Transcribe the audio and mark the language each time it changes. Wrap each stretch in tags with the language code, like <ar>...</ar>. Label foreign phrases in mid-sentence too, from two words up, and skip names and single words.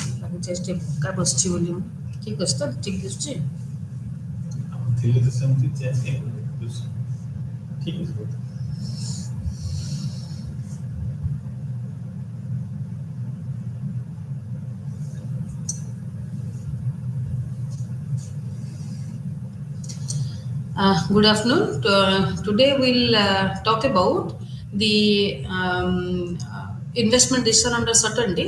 <en>just a bus volume.</en> <hi>ठीक है तो ठीक है</hi> <or>ଥିଲେ ତ ସେମିତି ଚେଞ୍ଜ ଠିକ ଅଛି</or> <en>Good afternoon. Today we'll talk about the investment decision under certainty.</en>